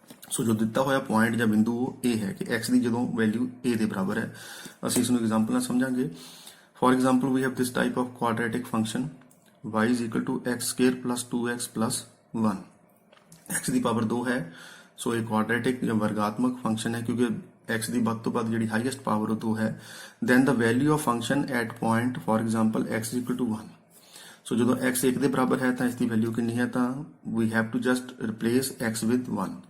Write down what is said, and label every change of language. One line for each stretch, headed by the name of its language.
Punjabi: ਸੋ ਜੋ ਦਿੱਤਾ ਹੋਇਆ ਪੁਆਇੰਟ ਜਾਂ ਬਿੰਦੂ ਉਹ ਇਹ ਹੈ ਕਿ x ਦੀ ਜਦੋਂ ਵੈਲਿਊ a ਦੇ ਬਰਾਬਰ ਹੈ। ਅਸੀਂ ਇਸ ਨੂੰ ਐਗਜ਼ਾਮਪਲ ਨਾਲ ਸਮਝਾਂਗੇ।
English: for example we have this type of quadratic function y is equal to x square plus 2x plus 1,
Punjabi: x ਦੀ power 2 ਹੈ। ਸੋ ਇਹ ਕੁਆਡਰੇਟਿਕ ਜਾਂ ਵਰਗਾਤਮਕ ਫੰਕਸ਼ਨ ਹੈ ਕਿਉਂਕਿ x ਦੀ ਵੱਧ ਤੋਂ ਵੱਧ ਜਿਹੜੀ ਹਾਈਐਸਟ ਪਾਵਰ ਉਹ 2 ਹੈ।
English: Then the value of function at point for example x is equal to 1.
Punjabi: ਸੋ ਜਦੋਂ x 1 ਦੇ ਬਰਾਬਰ ਹੈ ਤਾਂ ਇਸ ਦੀ ਵੈਲਿਊ ਕਿੰਨੀ ਹੈ, ਤਾਂ
English: we have to just replace x with 1.